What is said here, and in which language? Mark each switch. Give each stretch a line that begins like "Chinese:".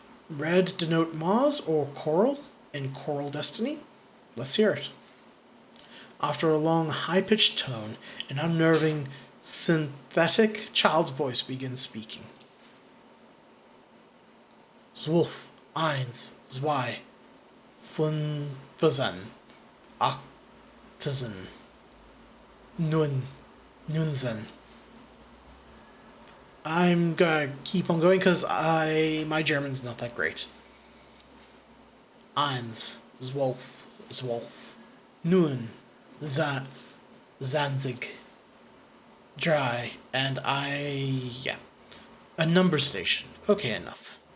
English: Red denote Mars or Coral in Coral Destiny? Let's hear it. After a long, high-pitched tone, an unnerving, synthetic child's voice begins speaking.
German: Zwölf, eins, zwei, fünfzehn, achtzehn, neunzehn.
English: I'm gonna keep on going because my German's not that great.
German: Eins, zwölf, nun, zwanzig, drei,
English: and a number station. Okay, enough.